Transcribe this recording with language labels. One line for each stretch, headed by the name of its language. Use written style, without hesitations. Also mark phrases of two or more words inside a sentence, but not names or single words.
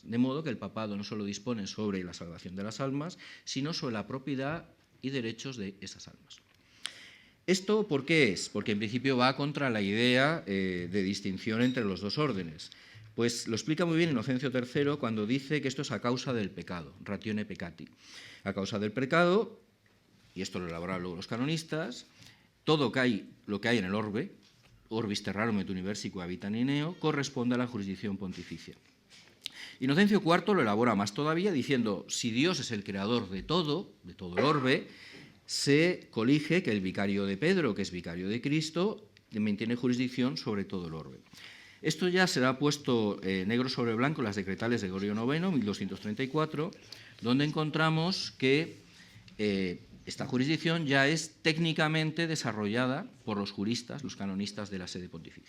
Spanish: De modo que el papado no solo dispone sobre la salvación de las almas, sino sobre la propiedad y derechos de esas almas. ¿Esto por qué es? Porque en principio va contra la idea de distinción entre los dos órdenes. Pues lo explica muy bien Inocencio III cuando dice que esto es a causa del pecado,
Latin: ratione peccati.
Spanish: A causa del pecado, y esto lo elaboraron luego los canonistas, todo lo que hay en el orbe,
Latin: orbis terrarum et universi habitan in eo,
Spanish: corresponde a la jurisdicción pontificia. Inocencio IV lo elabora más todavía diciendo, si Dios es el creador de todo el orbe, se colige que el vicario de Pedro, que es vicario de Cristo, mantiene jurisdicción sobre todo el orbe. Esto ya será puesto negro sobre blanco en las decretales de Gregorio IX, 1234, donde encontramos que esta jurisdicción ya es técnicamente desarrollada por los juristas, los canonistas de la sede pontificia.